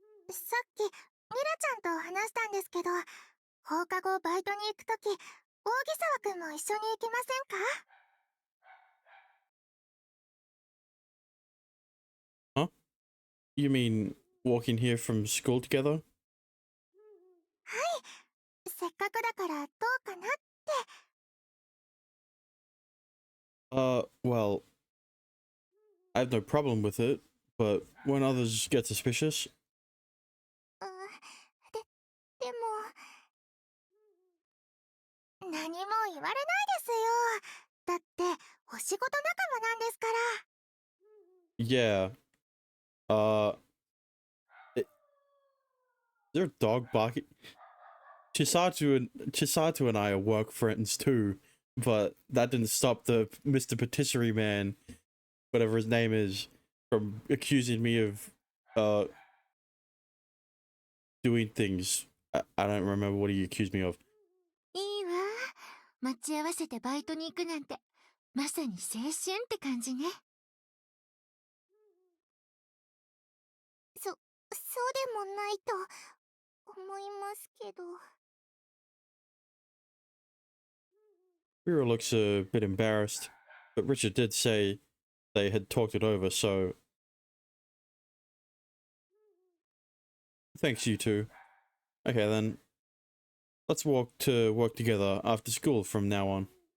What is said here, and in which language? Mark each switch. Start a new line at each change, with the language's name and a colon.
Japanese: さっきミラちゃんと話したんですけど、放課後バイトに行くとき、扇沢くんも一緒に行きませんか？
English: Huh? You mean walking here from school together?
Japanese: はい、せっかくだからどうかなって。
English: Well, I have no problem with it, but when others get suspicious,
Japanese: でも、何も言われないですよ。だってお仕事仲間なんですから。
English: yeah. Is there a dog barking? Chisato and I are work friends too, but that didn't stop the Mr. Patisserie man, whatever his name is, from accusing me of doing things. I don't remember what he accused me of.
Japanese: いいわ。待ち合わせてバイトに行くなんて、まさに青春って感じね。そうでもないと思いますけど。
English: Rira looks a bit embarrassed, but Richard did say they had talked it over, so thanks, you two. Okay then, let's walk to work together after school from now on.